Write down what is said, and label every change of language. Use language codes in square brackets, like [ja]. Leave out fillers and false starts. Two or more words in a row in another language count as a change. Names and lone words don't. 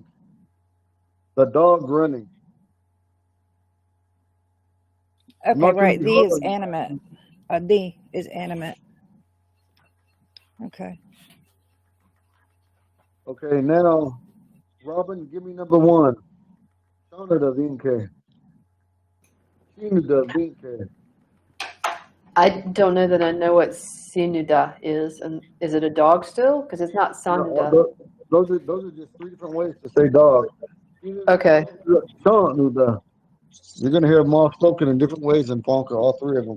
[en] The dog running. I'm Okay, not giving right. you The is hard. animate. The is animate. Okay. Okay, now, Robin, give me number 1. [oma] Shauna vinke. Shinuda vinke. [en] I don't know that I know what sinuda is. And is it a dog still? Because it's not No, sanuda. those are just 3 different ways to say dog. Okay. Shanuda. You're gonna hear them all spoken in different ways in Ponca, all 3 of them.